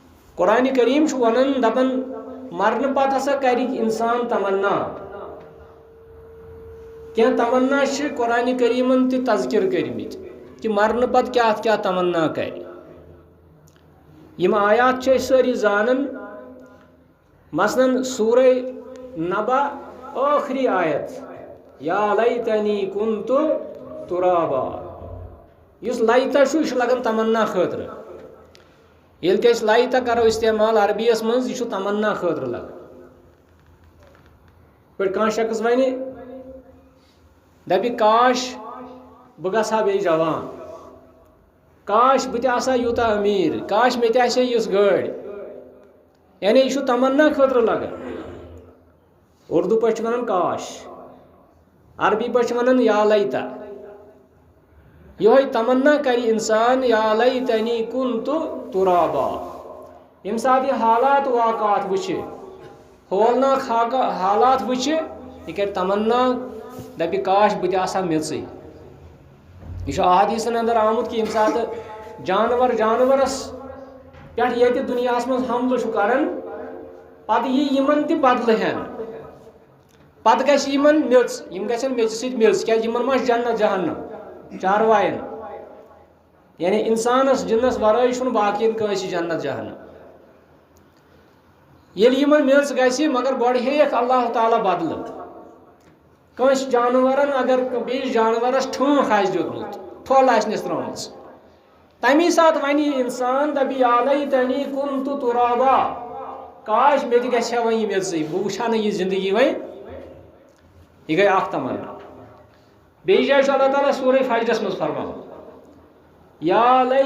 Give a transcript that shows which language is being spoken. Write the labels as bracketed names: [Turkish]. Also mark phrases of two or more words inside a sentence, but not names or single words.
[Kashmiri] قرآن کریم ونان دپان مرن پتہ ہسا کر انسان تمنا کی تمنا قرآن کریمن تہ تذکر کرمت کہ مرن پتہ کیا تمنا کر یم آیات ساری زانن مثلاً سورہ نبا آخری آیت [Arabic] یا لیتنی کنت ترابا [Kashmiri] اس لائتا یہ لگان تمنا خاطر یل کہ لائتا کرو استعمال عربیس من یہ تمنا خاطر لگان پہ کان شخص ون دپی کاش بہ گژھا بیٚیہِ جوان کاش بہ تہ یوٗتاہ امیر کاش مے تہ یژھ گٲڑۍ یعنی یہ تمنا خاطر لگان اردو پہ ونان کاش عربی پہ ونان [Arabic] یا لیتا [Kashmiri] یہ تمنا کر انسان [Arabic] یا لیتنی کنت ترابا [Kashmiri] یم سات یہ حالات واقعات وچھ ہولناک حالات وچھ یہ کر تمنا دپی کاش بہ تہ میژ یہ احادیثن اندر آمت کہ یم سات جانورس پہ یہ دنیا من حملہ کران پتہ یہ یمن تہ بدلہ ہین پتہ گژھِ یمن میژ یم گژھن میژِ سۭتۍ میژ کیازِ یمن ما جنت جہنم چاروائن یعنی انسانس جنس ورٲے چھُنہٕ باقین کٲنٛسہِ جنت جہنم ییٚلہِ یمن میژ گژھِ مگر گۄڈٕ ہیٚیکھ اللہ تعالیٰ بدلہٕ کٲنٛسہِ جانورن اگر بیٚیِس جانورس ٹھونٛکھ آسہِ دیُتمُت پھۄل آسنس ترٲومٕژ تمی ساتہٕ ونہِ انسان دپہِ [Arabic] یا لیتنی کنت ترابا [Kashmiri] کاش مے تہ گژھِ ہا وۄنۍ یہِ میژٕے بہٕ وٕچھِ ہا نہٕ یہِ زندگی وۄنۍ یہ گئی اخ تمنا بیٚیہِ جایہِ چھُ اللہ تعالیٰ سورہ فجرس منٛز فرماوان یا